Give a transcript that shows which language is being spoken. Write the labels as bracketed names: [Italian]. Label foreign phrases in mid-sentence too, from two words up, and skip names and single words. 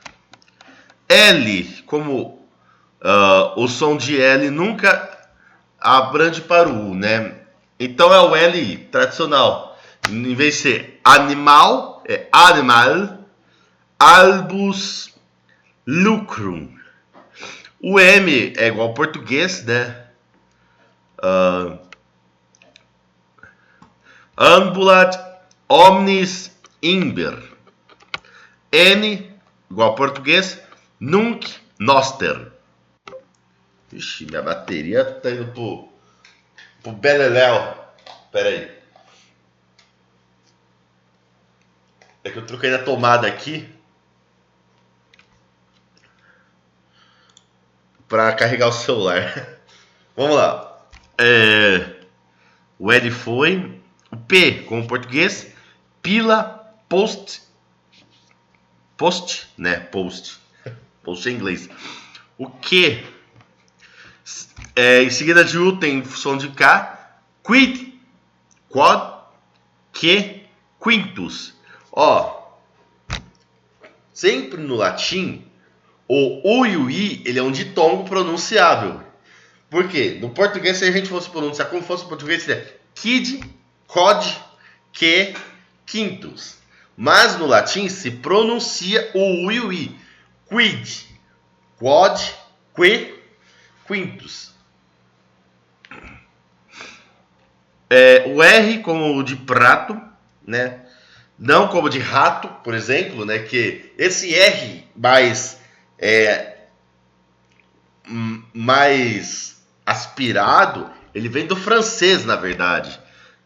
[Portuguese] L, como o som de L nunca abrange para o U, né? Então é o L tradicional. Em vez de ser animal, é animal, [Latin] albus, lucrum. [Portuguese] O M é igual ao português, né? [Latin] Ambulat, omnis, imber. [Portuguese] N, igual ao português, [Latin] nunc, noster. [Portuguese] Ixi, minha bateria tá indo pro beleléu. Pera aí. É que eu troquei na tomada aqui para carregar o celular. Vamos lá. O L foi. O P, como português, [Latin] pila, post, [Portuguese] né? Post em inglês. O Q, em seguida de U tem som de K. [Latin] Quid, quad, que, quintus. [Portuguese] Sempre no latim, o U e o I, ele é um ditongo pronunciável. Por quê? No português, se a gente fosse pronunciar como fosse o português, seria [Latin] quid, quod, que, quintus. [Portuguese] Mas no latim se pronuncia o U e o I. [Latin] Quid, quod, que, quintus. [Portuguese] O R como o de prato, né? Não como de rato, por exemplo, né? Que esse R mais aspirado, ele vem do francês, na verdade.